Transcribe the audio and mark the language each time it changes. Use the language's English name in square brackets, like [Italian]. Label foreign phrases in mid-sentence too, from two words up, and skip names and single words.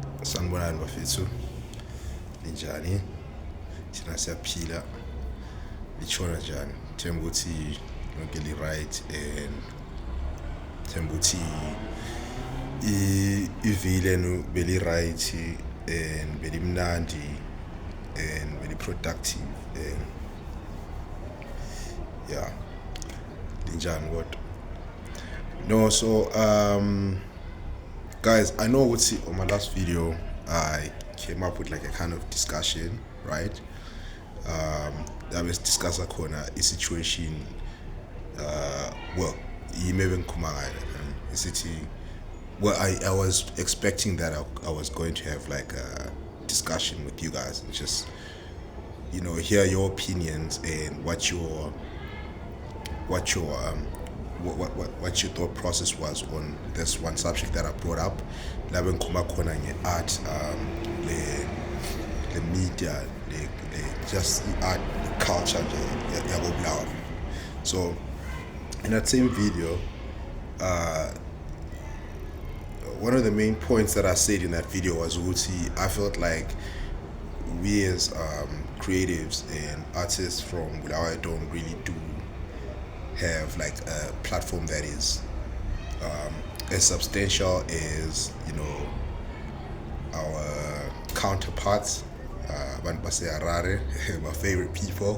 [North Ndebele] Sanibonani bafethu, ninjani? Thina siyaphila, lichona njani? Themba ukuthi lonke li-right and themba ukuthi ivili lenu beli-right and belimnandi and beli-productive [English] and yeah, [North Ndebele] linjani kodwa? [English] No, so guys, I know on my last video I came up with like a kind of discussion, right? I was discussing a situation. Well, you may be well, I was expecting that I was going to have like a discussion with you guys and just hear your opinions and what your thought process was on this one subject that I brought up. [North Ndebele] Labe ngikhuluma khona nge-art, [English] the media, just art, the culture yabo Bulawayo. So in that same video, one of the main points that I said in that video was I felt like we as creatives and artists from Bulawayo don't really do have like a platform that is as substantial as our counterparts, AREN, my favorite people.